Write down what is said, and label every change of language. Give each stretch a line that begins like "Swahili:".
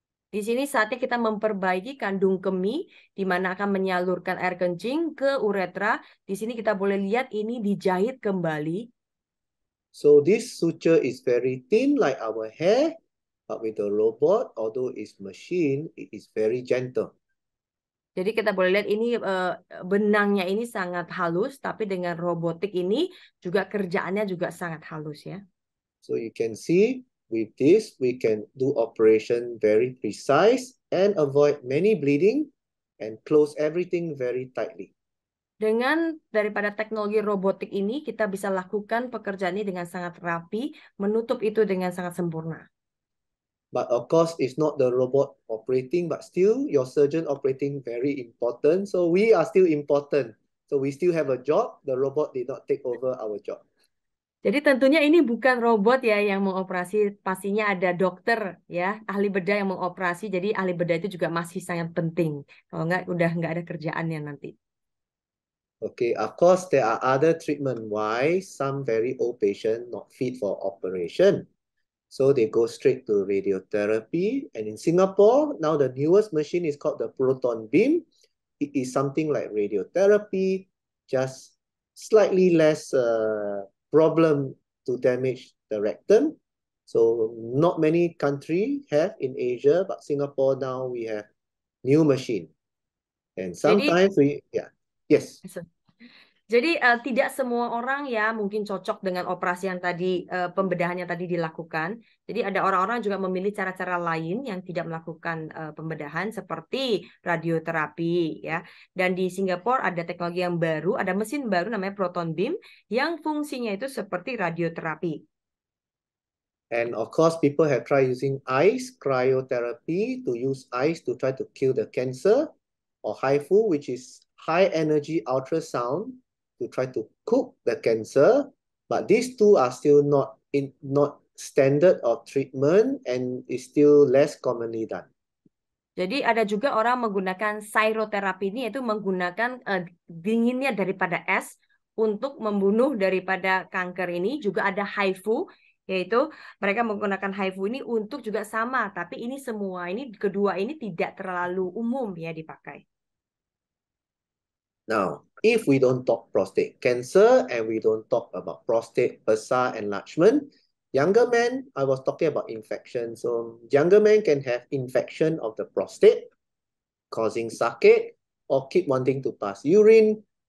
Indonesian: Di sini saatnya kita memperbaiki kandung kemih, di mana akan menyalurkan air kencing ke uretra. Di sini kita boleh lihat ini dijahit kembali.
English: So this suture is very thin like our hair, but with the robot, although it's machine, it is very gentle.
Indonesian: Jadi kita boleh lihat ini benangnya ini sangat halus, tapi dengan robotik ini juga kerjaannya juga sangat halus ya.
English: So you can see with this we can do operation very precise and avoid many bleeding and close everything very tightly.
Indonesian: Dengan daripada teknologi robotik ini kita bisa lakukan pekerjaan ini dengan sangat rapi, menutup itu dengan sangat sempurna.
English: But of course, it's not the robot operating, but still your surgeon operating very important. So we are still important. So we still have a job. The robot did not take over our job.
Indonesian: Jadi tentunya ini bukan robot ya yang mengoperasi, pastinya ada dokter ya, ahli bedah yang mengoperasi. Jadi ahli bedah itu juga masih sangat penting. Kalau nggak, udah nggak ada kerjaannya nanti.
English: Okay, of course there are other treatment why some very old patient not fit for operation. So they go straight to radiotherapy. And in Singapore, now the newest machine is called the proton beam. It is something like radiotherapy, just slightly less problem to damage the rectum. So not many countries have in Asia, but Singapore now we have new machine. And
Indonesian: Jadi
English: sometimes yes.
Indonesian: Jadi tidak semua orang ya mungkin cocok dengan operasi yang tadi pembedahan yang tadi dilakukan. Jadi ada orang-orang juga memilih cara-cara lain yang tidak melakukan pembedahan seperti radioterapi ya. Dan di Singapura ada teknologi yang baru, ada mesin baru namanya proton beam yang fungsinya itu seperti radioterapi.
English: And of course, people have tried using ice cryotherapy to use ice to try to kill the cancer, or HIFU, which is high energy ultrasound, to try to cook the cancer. But these two are still not standard of treatment and is still less commonly done.
Indonesian: Jadi ada juga orang menggunakan cryoterapi ini, yaitu menggunakan dinginnya daripada es untuk membunuh daripada kanker ini. Juga ada HIFU, yaitu mereka menggunakan HIFU ini untuk juga sama, tapi ini semua ini kedua ini tidak terlalu umum ya dipakai.
English: Now, if we don't talk prostate cancer and we don't talk about prostate
Indonesian: besar
English: enlargement, younger men, I was talking about infection. So younger men can have infection of the prostate, causing
Indonesian: sakit
English: or keep wanting to pass urine.